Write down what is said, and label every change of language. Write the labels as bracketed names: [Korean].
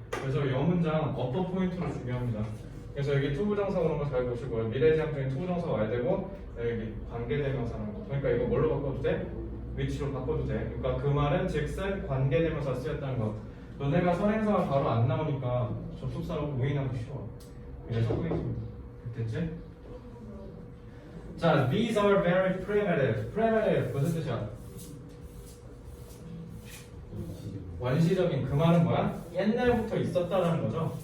[Korean] 그래서 이 문장 어퍼 포인트로 중요합니다. 그래서 여기 투부정사 오는 거 잘 보시고요. 미래지향적인 투부정사가 와야 되고, 여기 관계대명사라는 거. 그러니까 이거 뭘로 바꿔도 돼? 위치로 바꿔도 돼. 그러니까 그 말은 즉슨 관계대명사 쓰였다는 거. 너네가 선행사가 바로 안 나오니까 접속사로 오인하기 쉬워. 그래서 포인트입니다. 됐지? [English] 자, these are very primitive. [Korean] primitive 무슨 뜻이야? 원시적인. 그 말은 뭐야? 옛날부터 있었다라는 거죠.